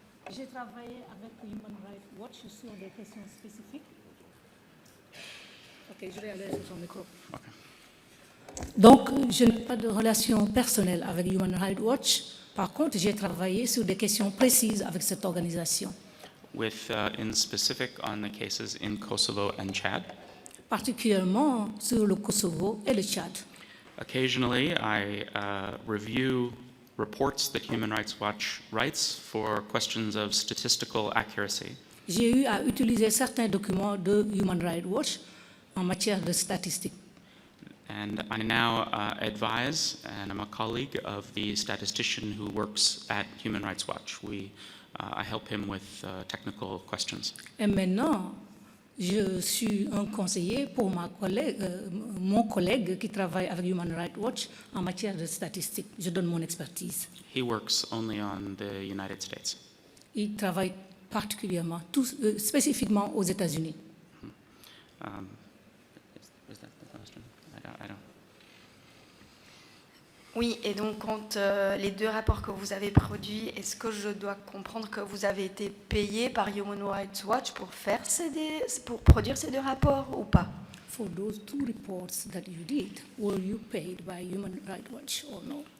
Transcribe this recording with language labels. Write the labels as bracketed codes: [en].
[fr] J'ai travaillé avec Human Rights Watch sur des questions spécifiques. Ok, je vais aller sur son micro. Donc, je n'ai pas de relation personnelle avec Human Rights Watch. Par contre, j'ai travaillé sur des questions précises avec cette organisation. [en] With in specific on the cases in Kosovo and Chad. [fr] Particulièrement sur le Kosovo et le Tchad. [en] Occasionally, I review reports that Human Rights Watch writes for questions of statistical accuracy. [fr] J'ai eu à utiliser certains documents de Human Rights Watch en matière de statistiques. [en] And I now advise, and I'm a colleague of the statistician who works at Human Rights Watch. I help him with technical questions. [fr] Et maintenant, je suis un conseiller pour mon collègue qui travaille avec Human Rights Watch en matière de statistiques. Je donne mon expertise. [en] He works only on the United States. [fr] Il travaille particulièrement, spécifiquement aux États-Unis. [en] Is that the question? I don't. [fr] Oui, et donc quand les 2 rapports que vous avez produits, est-ce que je dois comprendre que vous avez été payé par Human Rights Watch pour produire ces 2 rapports ou pas? [en] For those 2 reports that you did, were you paid by Human Rights Watch or no?